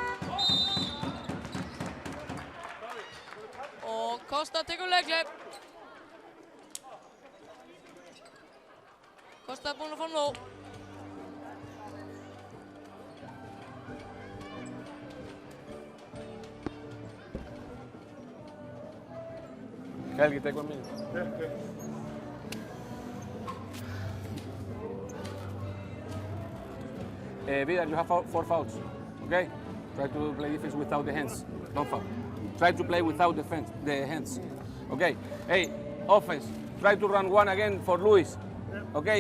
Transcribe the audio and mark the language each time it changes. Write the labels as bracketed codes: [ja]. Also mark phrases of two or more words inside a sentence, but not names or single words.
[is] Og Kosta tekur leikleip. Kosta er búinn að fá nóg. Helgi, [en] take 1 minute. Vidar, you have 4 fouls, okay? Try to play defense without the hands, don't foul. Try to play without the hands, okay? Hey, offense, try to run one again for Luis, okay?